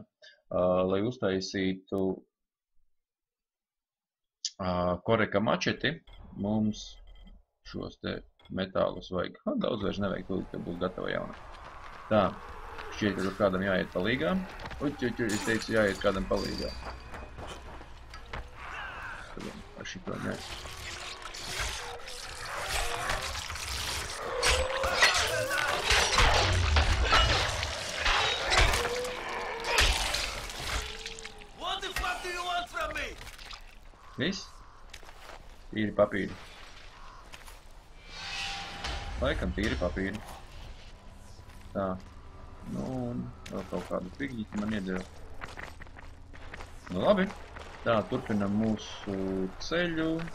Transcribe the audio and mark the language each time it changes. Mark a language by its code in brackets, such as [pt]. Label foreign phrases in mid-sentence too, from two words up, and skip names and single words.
[lv] Lai uztaisītu koreka mačeti, mums šos te metālus vajag. Daudz vairs nevajag, tūlīt, ka būs gatava jauna. Tā, šķiet, ka tur kādam jāiet palīgā. Es teicu, jāiet kādam palīgā. Ar šito ne. [en] What the fuck do you want from me? [lv] Viss? Tīri papīri. Laikam tīri papīri. Tā. Nu, un vēl kaut kādu figņiķi man iedeva. Nu labi. Tā, turpinam mūsu ceļu.